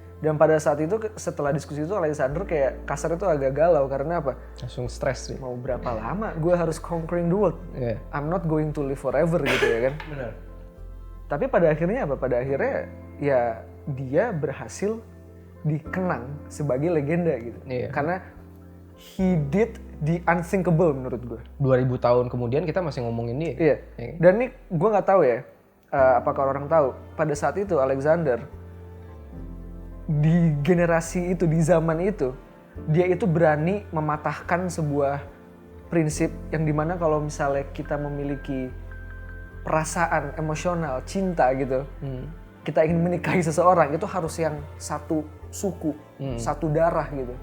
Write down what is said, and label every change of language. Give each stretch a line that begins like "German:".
Indonesian: Dan pada saat itu setelah diskusi itu Alexander kayak kasar itu agak galau karena apa? Langsung stres sih. Mau berapa lama gue harus
English: conquering the world? I'm not going to live forever
Indonesian: gitu ya kan? Benar. Tapi pada akhirnya apa? Pada akhirnya ya dia berhasil dikenang sebagai legenda gitu. Karena
English: he did the unthinkable
Indonesian: menurut gue. 2000 tahun kemudian kita masih ngomongin dia. Iya. Dan ini gue nggak tahu ya, apakah orang tahu pada saat itu Alexander di generasi itu, di zaman itu, dia itu berani mematahkan sebuah prinsip yang dimana kalau misalnya kita memiliki perasaan emosional, cinta gitu, kita ingin menikahi seseorang itu harus yang satu suku, satu darah gitu.